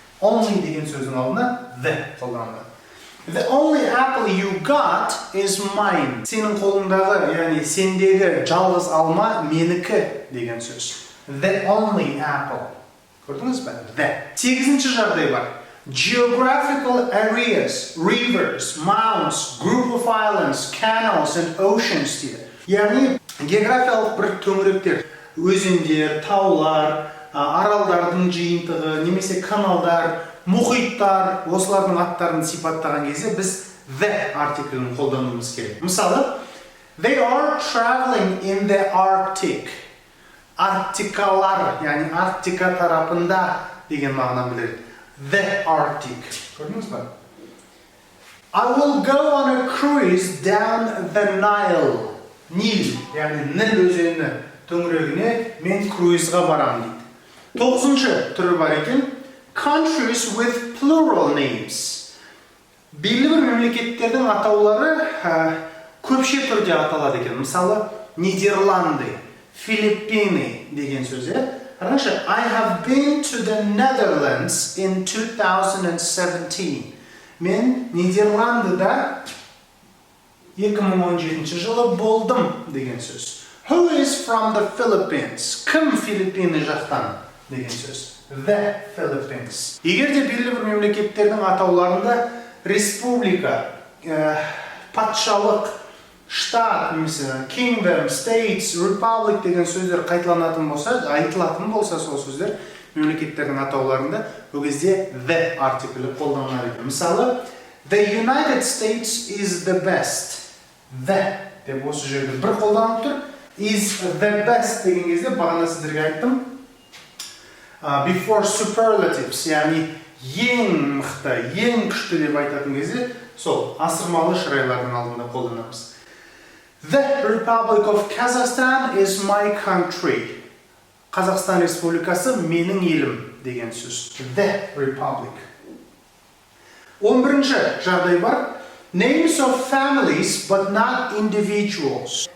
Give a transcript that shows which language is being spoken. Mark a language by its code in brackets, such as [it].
[kk] Only деген сөздің алдына the қолданылады. [en] The only apple you got is mine. [kk] Сенің қолыңдағы, яғни сендегі жалғыз алма менікі деген сөз. [en] The only apple. [kk] Көрдіңіз бе? The. Сегізінші жағдай бар. [en] Geographical areas, rivers, mountains, group of islands, canals and oceans дейді. [kk] Яғни географиялық бір төңіректер, өзендер, таулар, аралдардың жиынтығы, немесе каналдар, мұхиттар, осылардың аттарын сипаттаған кезде біз the артиклін қолдануымыз керек. [en] Мысалы, they are traveling in the Arctic. [kk] Арктикалар, яғни Арктика тарапында деген мағынаны білдіреді. The Arctic. Көрдіңіз бе? [en] I will go on a cruise down the Nile. [kk] Нил, яғни Ніл өзені төңірегіне мен круизға барам дейді. Тоғызыншы түрі бар екен. [en] Countries with plural names. [kk] Белгілі бір мемлекеттердің атаулары көпше түрде аталады екен. Мысалы, Нидерланды, Филиппины деген сөзі. [en] Қараңызшы, I have been to the Netherlands in 2017. [kk] Мен Нидерландыда 2017 жылы болдым деген сөз. [en] Who is from the Philippines? [kk] Кім Филиппины жақтан деген сөз. The Philippines. Егер де белгілі бір мемлекеттердің атауларында республика, патшалық, штат, немесе kingdom, states, republic деген сөздер қайталанатын болса, айтылатын болса сол сөздер мемлекеттердің атауларында, ол кезде the артиклі қолданылады. [en] Мысалы, the United States is the best. [kk] The деп осы жерде бір қолданып тұр. [en] Is the best [kk] деген кезде бағана сіздерге айттым. [en] Before superlatives, [kk] яғни ең мықты, ең күшті деп айтатын кезде сол асырмалы шырайлардың алдында қолданамыз. [en] The Republic of Kazakhstan is my country. [kk] Қазақстан Республикасы менің елім деген сөз. The Republic. 11-ші жағдай бар. [en] Names of families but not individuals.